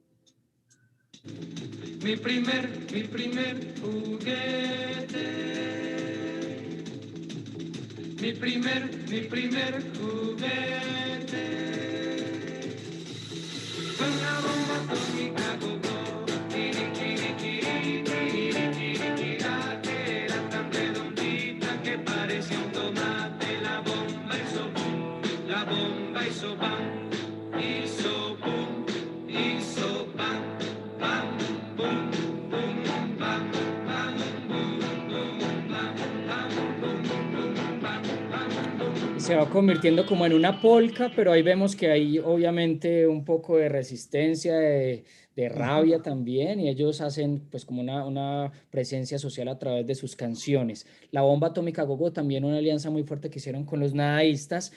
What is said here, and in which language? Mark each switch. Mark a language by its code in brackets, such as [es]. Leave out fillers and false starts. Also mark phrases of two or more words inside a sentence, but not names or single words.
[es] Mi primer juguete. Mi primer juguete. Fue una bomba atómica gogo. Kiri, kiri, kiri, kiri, kiri, kira, que era tan redondita que parecía un tomate. La bomba hizo boom, la bomba hizo bam, hizo boom, hizo bam, bam, boom, boom, bam, bam, boom, boom, bam, bam, boom, boom, bam, bam, boom. Se va convirtiendo como en una polca, pero ahí vemos que hay obviamente un poco de resistencia, de rabia también, y ellos hacen pues como una presencia social a través de sus canciones. La bomba atómica gogo también una alianza muy fuerte que hicieron con los nadaístas.